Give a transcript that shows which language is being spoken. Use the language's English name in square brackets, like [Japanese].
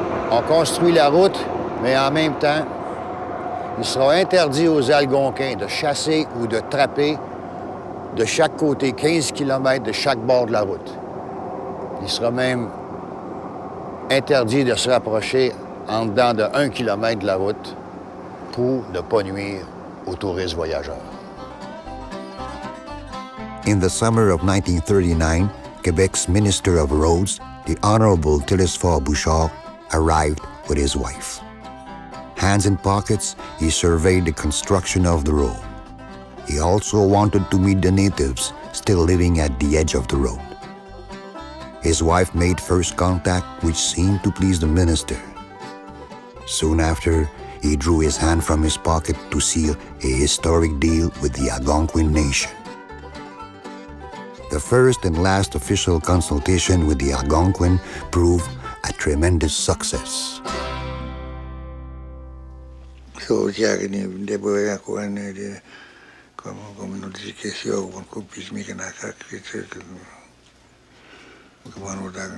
[French] On construit la route, mais en même temps, il sera interdit aux Algonquins de chasser ou de trapper de chaque côté 15 km de chaque bord de la route. Il sera même interdit de se rapprocher en dedans de 1 km de la route pour ne pas nuire aux touristes voyageurs. [English] In the summer of 1939, Quebec's Minister of Roads, the Honorable Télesphore Bouchard, arrived with his wife. Hands in pockets, he surveyed the construction of the road. He also wanted to meet the natives still living at the edge of the road. His wife made first contact, which seemed to please the minister. Soon after, he drew his hand from his pocket to seal a historic deal with the Algonquin nation. The first and last official consultation with the Algonquin proved a tremendous success. So, jagni de boya ko ane de como notificación con copies mi kana ka Bueno,